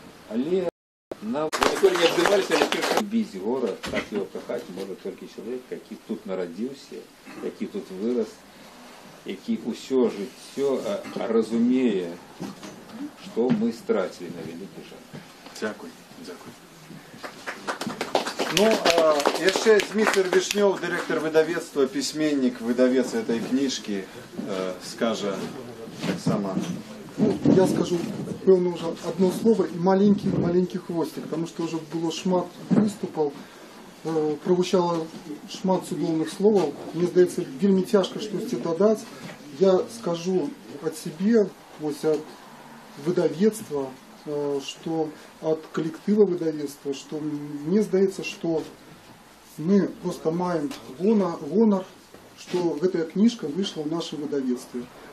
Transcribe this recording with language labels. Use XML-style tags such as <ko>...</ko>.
<be>Але ніколі не адбываліся, але любіць горад, так його кахаць можа толькі чалавек, які тут нарадзіўся, які тут вырас, які ўсё жыццё разумее, што мы страцілі на вялікі жаль. Дякую, дякую. Ну, яшчэ Зміцер Вішнёў, дырэктар выдавецтва, пісьменнік, выдавец этой кніжкі, скажа таксама.</be> <ru>Ну, я скажу, певно, уже одно слово и маленький хвостик, потому что уже было шмат выступов,</ru> <be>прогучало шмат цудоўных словаў. Мне здаецца, вельмі цяжка штосьці дадаць.</be> <ru>Я скажу от себе, вось от выдавецтва, что от коллектива выдавецтва, что мне здаецца, что мы просто маем гонор, что гэтая книжка вышла в нашем выдавецтве.</ru>